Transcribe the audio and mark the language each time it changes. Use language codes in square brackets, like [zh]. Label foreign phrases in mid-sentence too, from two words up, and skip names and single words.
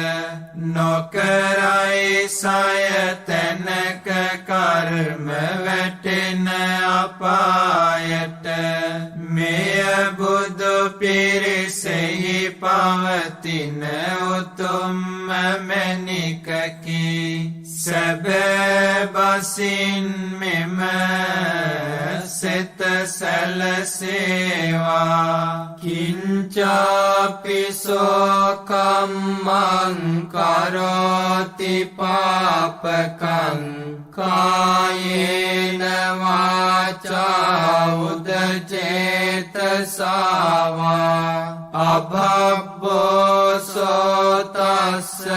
[si] නොකරයි සය තැනක කර්ම වැටෙන අපායට මෙය බුදු පිරිසෙහි පවතින උතුම්ම මැණිකකි සැබෑ බසින් මෙම සිත [pi] සැලසේවා කිංචාපිසෝ කම්මං කරෝති පාපකං කායේන වාචා උදචේතසාවා අභබ්බෝ සෝතස්ස